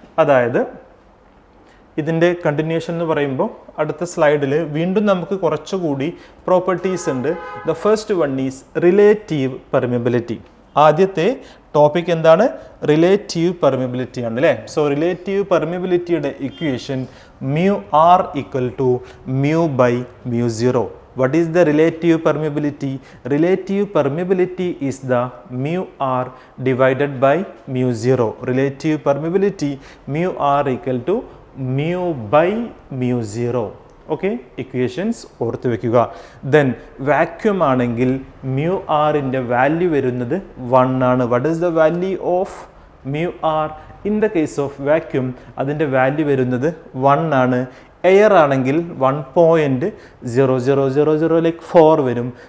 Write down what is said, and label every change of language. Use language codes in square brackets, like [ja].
[ml] അതായത് ഇതിൻ്റെ കണ്ടിന്യൂഷൻ എന്ന് പറയുമ്പോൾ അടുത്ത സ്ലൈഡിൽ വീണ്ടും നമുക്ക് കുറച്ചുകൂടി പ്രോപ്പർട്ടീസ് ഉണ്ട്. [en] The first one is relative permeability. [ml] ആദ്യത്തെ ടോപ്പിക് എന്താണ്? റിലേറ്റീവ് പെർമിയബിലിറ്റി ആണ് അല്ലേ. So relative പെർമിയബിലിറ്റിയുടെ equation μr equal to mu by μ0. [en] What is the relative permeability? Relative permeability is the μr divided by μ0. Relative permeability μr equal to mu by μ0. [ml] Okay, equations ഓർത്ത് വെക്കുക. Then vacuum ആണെങ്കിൽ μr-ൻ്റെ value വരുന്നത് 1 ആണ്. [en] What is the value of μr? In the case of vacuum [ml] അതിൻ്റെ value വരുന്നത് 1 ആണ്. Air ആണെങ്കിൽ 1.0000 വരും.